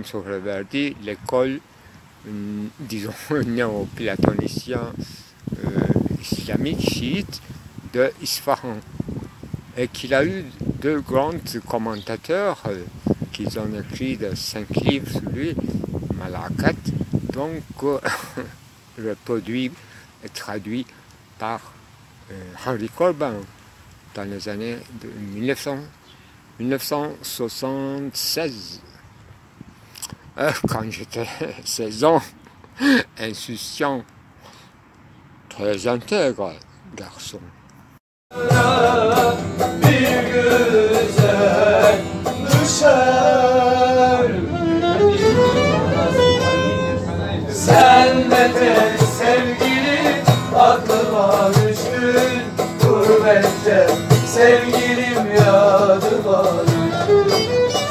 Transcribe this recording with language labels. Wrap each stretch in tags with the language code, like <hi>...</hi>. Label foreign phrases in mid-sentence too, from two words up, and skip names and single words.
<fr>Sohrawardi l'école, disons, néo-platonicien islamique chiite de Isfahan, et qu'il a eu deux grands commentateurs qui ont écrit de 5 livres sur lui, Malakat, donc reproduit et traduit par Henri Corbin dans les années de 1976. Quand j'étais 16 ans, insouciant, très intègre garçon.</fr> <tr>Bir güzel düşer, sen de tek sevgili aklıma düştün, gurbette sevgilim yadıma düştün.</tr>